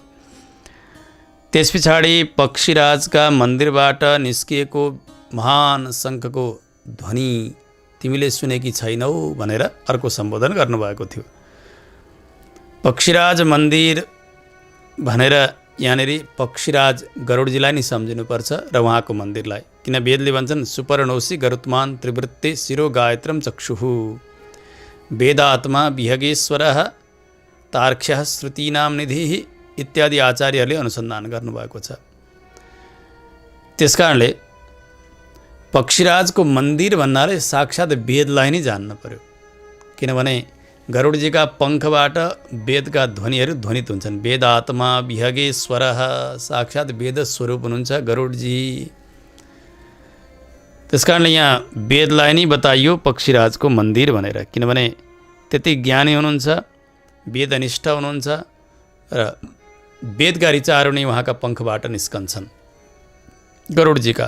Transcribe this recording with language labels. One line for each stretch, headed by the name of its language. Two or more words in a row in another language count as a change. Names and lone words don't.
Nepali: त्यस पछाडि पक्षीराजका मन्दिरबाट निस्किएको महान शङ्खको ध्वनि तिमीले सुनेकी छैनौ भनेर अर्को सम्बोधन गर्नुभएको थियो। पक्षीराज मन्दिर भनेर यहाँनिर पक्षीराज गरुडजीलाई नै सम्झिनुपर्छ र उहाँको मन्दिरलाई। किन वेदले भन्छन्
Sanskrit: सुपर्णोसी गरुत्मान त्रिवृत्ते शिरो गायत्रम चक्षुः वेदात्मा विहगेश्वरः तार्क्ष्यः श्रुतीनाम निधिः
Nepali: इत्यादि आचार्यहरूले अनुसन्धान गर्नुभएको छ। त्यसकारणले पक्षीराजको मन्दिर भन्नाले साक्षात् वेदलाई नै जान्न पर्यो। किनभने गरुडजीका पङ्खबाट वेदका ध्वनिहरू ध्वनित हुन्छन्।
Sanskrit: वेदात्मा विहगेश्वरः,
Nepali: साक्षात् वेद स्वरूप हुनुहुन्छ गरुडजी। त्यसकारणले यहाँ वेदलाई नै बताइयो पक्षीराजको मन्दिर भनेर। किनभने त्यति ज्ञानी हुनुहुन्छ, वेदनिष्ठ हुनुहुन्छ र वेदका ऋचाहरू नै उहाँका पङ्खबाट निस्कन्छन् गरुडजीका।